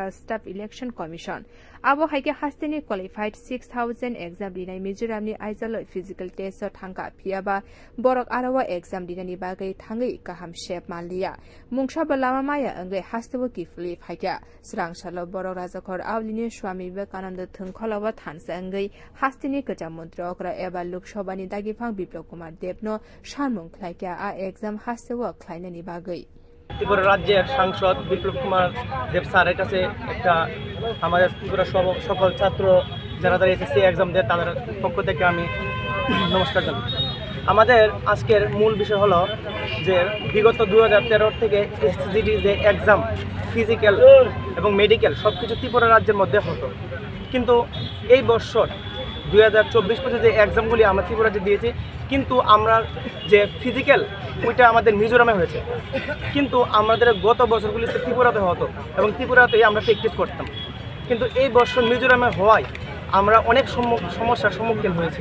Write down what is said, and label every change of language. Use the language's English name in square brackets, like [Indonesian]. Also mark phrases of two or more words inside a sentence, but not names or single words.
[English] staff election commission [Kok Borok] abo haike hastani qualified 6000 exam rinai Mizoram ni aizol [English] physical test [Kok Borok] thangka piaba borok arawa exam dinani bagai thangai kaham shep malia mungsha balama maya angai hastewo kifli phaika srang salo borok rajakhor awlini swami vivekananda thungkholawa thansa angai hastini kaja montrokra eba loksobani dagifang biplop kumar debno shanmung khlaika a exam hastewo khlainani bagai [Bangla] ত্রিপুরা রাজ্যের সাংসদ বিপ্লব কুমার দেব স্যারের কাছে একটা আমাদের ত্রিপুরা সকল ছাত্র যারা [English] SSC exam [Bangla] দেয় তাদের পক্ষ থেকে আমি নমস্কার জানাই। আমাদের আজকের মূল বিষয় হলো যে বিগত 2013 থেকে এসএসসি যে এক্সাম ফিজিক্যাল এবং মেডিকেল সব কিছু ত্রিপুরা রাজ্যের মধ্যে হতো, কিন্তু এই বছর 2024 পর্যন্ত যে এক্সামগুলি আমরা ত্রিপুরাতে দিয়েছি, কিন্তু আমরা যে ফিজিক্যাল ওইটা আমাদের মিজোরামে হয়েছে, কিন্তু আমাদের গত বছরগুলিতে ত্রিপুরাতে হতো এবং ত্রিপুরাতেই আমরা প্র্যাকটিস করতাম, কিন্তু এই বছর মিজোরামে হওয়ায় আমরা অনেক সমস্যার সম্মুখীন হয়েছি।